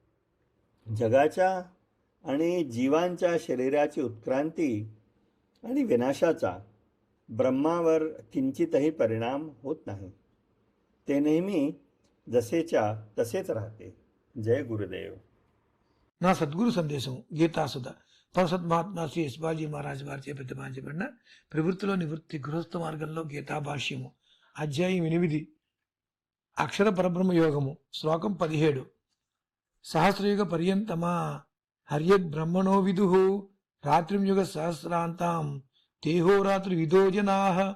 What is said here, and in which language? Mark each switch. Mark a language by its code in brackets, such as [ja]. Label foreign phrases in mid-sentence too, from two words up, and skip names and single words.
[mr] जगाच्या आणि जीवांच्या शरीराची उत्क्रांती आणि विनाशाचा ब्रह्मावर किंचितही परिणाम होत नाही. ते नेहमी जसेच्या तसेच राहते. जय गुरुदेव. [te] నా సద్గురు సందేశం గీతాసుధ పరసద్మహాత్మా శ్రీ యశ్వాజీ మహారాజ్ వారిచే ప్రతిపాదించబడిన ప్రవృత్తిలో నివృత్తి గృహస్థ మార్గంలో గీతా భాష్యము అధ్యాయం 8 అక్షర పరబ్రహ్మ యోగము శ్లోకం 17. [sa] సహస్రయుగ పర్యంతమా హర్యద్ బ్రహ్మణో విదుః రాత్రిం యుగ సహస్రాంతాం తేహోరాత్రి విదో జనాః.